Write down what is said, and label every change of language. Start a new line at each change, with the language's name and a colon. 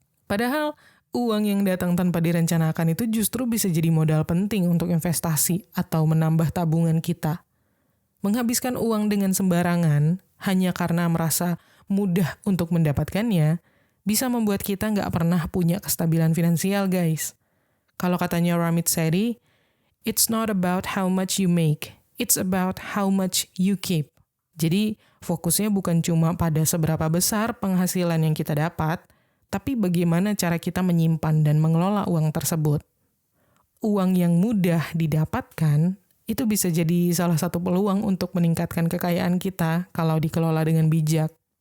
Indonesian: Padahal uang yang datang tanpa direncanakan itu justru bisa jadi modal penting untuk investasi atau menambah tabungan kita. Menghabiskan uang dengan sembarangan hanya karena merasa mudah untuk mendapatkannya bisa membuat kita nggak pernah punya kestabilan finansial, guys. Kalau katanya
English: Ramit Sethi, it's not about how much you make, it's about how much you keep.
Indonesian: Jadi fokusnya bukan cuma pada seberapa besar penghasilan yang kita dapat, tapi bagaimana cara kita menyimpan dan mengelola uang tersebut. Uang yang mudah didapatkan, itu bisa jadi salah satu peluang untuk meningkatkan kekayaan kita kalau dikelola dengan bijak.